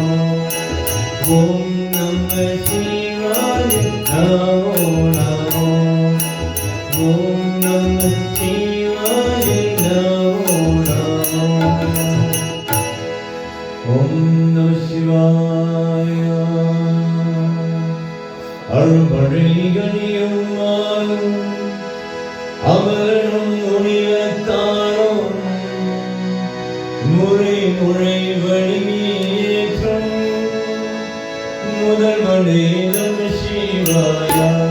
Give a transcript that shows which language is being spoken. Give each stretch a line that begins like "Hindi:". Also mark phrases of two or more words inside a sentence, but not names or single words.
Sanskrit: ॐ नमः शिवाय नमो नमो. ॐ नमः शिवाय नमो नमो. ॐ नमः शिवाय.
Tamil: அருள்மழைகனியும் மாறும் அமரனும் முனிவத்தாரும் முறை முறை வழியேற்றும் முதல்வனே
Sanskrit: नमः शिवाय.